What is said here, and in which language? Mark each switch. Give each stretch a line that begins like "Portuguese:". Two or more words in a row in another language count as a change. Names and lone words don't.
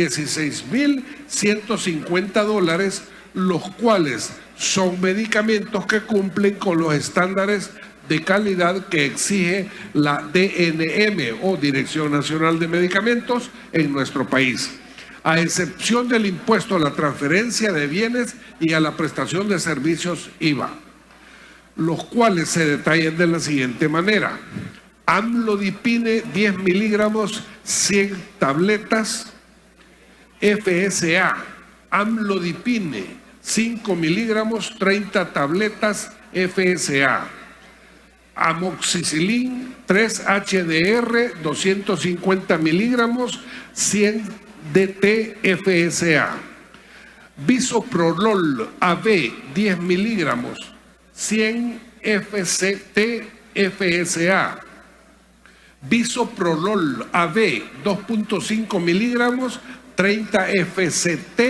Spanish: $16.150, los cuales son medicamentos que cumplen con los estándares de calidad que exige la DNM o Dirección Nacional de Medicamentos en nuestro país, a excepción del impuesto a la transferencia de bienes y a la prestación de servicios IVA, los cuales se detallan de la siguiente manera: amlodipine 10 miligramos, 100 tabletas, FSA, amlodipine 5 miligramos, 30 tabletas, FSA, amoxicilin 3 HDR 250 miligramos, 100 DT, FSA, bisoprolol AB 10 miligramos, 100 FCT, FSA, bisoprolol AB 2.5 miligramos, 30 FCT,